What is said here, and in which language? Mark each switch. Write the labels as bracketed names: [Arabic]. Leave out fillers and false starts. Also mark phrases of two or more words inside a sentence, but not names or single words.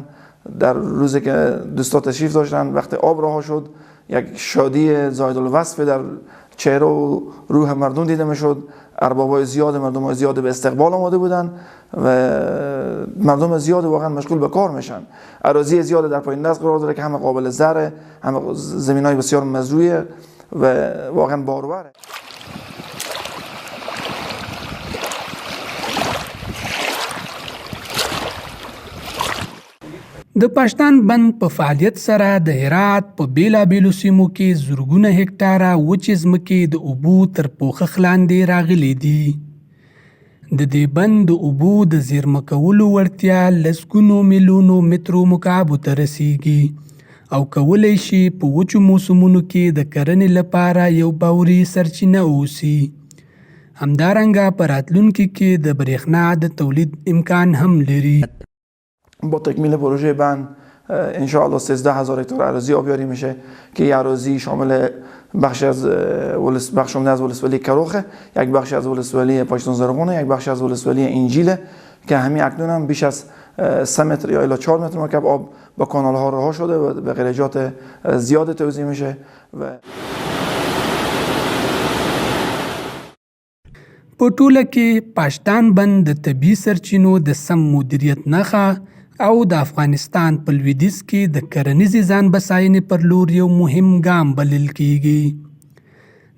[Persian] در روزی که دوستا تشریف داشتن وقتی آب رها شد یک شادی زاید الوصف در چهره و روح مردم دیده میشد. اربابای زیاد مردم های زیاد به استقبال آماده بودن و مردم زیاد واقعا مشغول به کار میشن. اراضی زیاد در پایین دست قرار داره که همه قابل زرع، همه زمینای بسیار مزروعه و واقعا باروره. [Pashto] د پاشدان بند په فعالیت سره د هرات په بیلابیلو سیمو کې زرګونه هکټاره وچې ځمکې د اوبو تر پوښښ لاندې راغلي دي. د دې بند د اوبو د زیرمه کولو وړتیا لسګونو میلیونو مترو مکعبو ته رسیږي او کولی شي په وچو موسمونو کې د کرنې لپاره یو باوري سرچینه اوسي. همدارنګه په راتلونکي کې د برېښنا د تولید امکان هم لري. [Persian] با تکمیل پروژه بند انشاءالله 13000 هکتار اراضی آبیاری میشه که این اراضی شامل بخشی از ولسوالی کراخه، یک بخشی از ولسوالی پاشدان زرغونه، یک بخشی از ولسوالی انجیله که همین اکنون هم بیش از 3 متر یا الی 4 متر مکعب آب با کانال ها رها شده و به غلیجات زیاد توزیع میشه. و [Pashto] په ټوله کې پاشدان بند د طبیعي سرچینو د سم مدیریت نښه او د افغانستان په لویدیځ کې د کرنیزې ځان بساینې پر لور یو مهم ګام بلل کیږي.